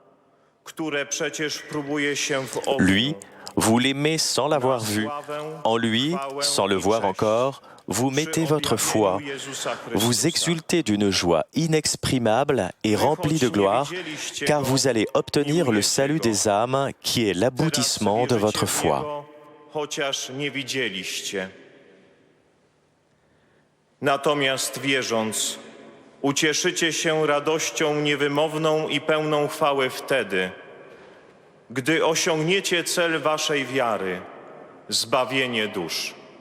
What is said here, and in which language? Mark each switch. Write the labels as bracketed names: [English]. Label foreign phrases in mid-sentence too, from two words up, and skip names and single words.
[French] Lui, vous l'aimez sans l'avoir vu. En lui, sans le voir encore, vous mettez votre foi. Vous exultez d'une joie inexprimable et remplie de gloire, car vous allez obtenir le salut des âmes qui est l'aboutissement de votre foi. [Polish] Natomiast wierząc, ucieszycie się radością niewymowną i pełną chwały wtedy, gdy osiągniecie cel waszej wiary, zbawienie dusz.